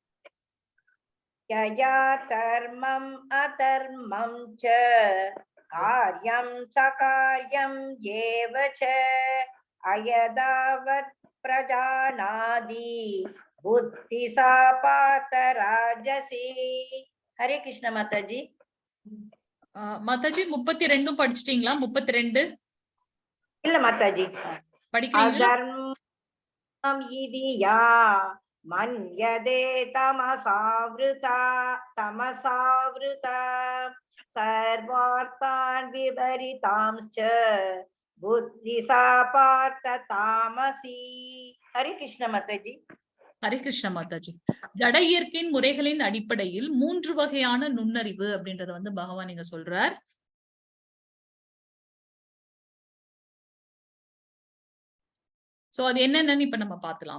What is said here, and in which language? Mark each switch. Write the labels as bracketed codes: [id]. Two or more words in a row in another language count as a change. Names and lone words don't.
[sa] यया कर्मम् अधर्मं च कार्यं सकार्यं येव च अयदावत् प्रजानाति बुद्धि सा पार्थ राजसी. [hi] हरे कृष्ण माताजी. [ta] மாதாஜி 32 படிச்சிட்டீங்களா? 32 இல்ல மாதாஜி படிக்கிறீங்களா? [sa] अधर्मम् इति या मन्यते तमसावृता सर्वार्थान् विपरीतांश्च बुद्धि सा पार्थ तामसी. [hi] हरे कृष्ण माताजी. [ta] ஹரே கிருஷ்ண மாதாஜி. ஜட இயற்கையின் முறைகளின் அடிப்படையில் 3 வகையான நுண்ணறிவு அப்படின்றத வந்து பகவான் இங்க சொல்றார். சோ அது என்னன்னு இப்ப நம்ம பார்க்கலாம்.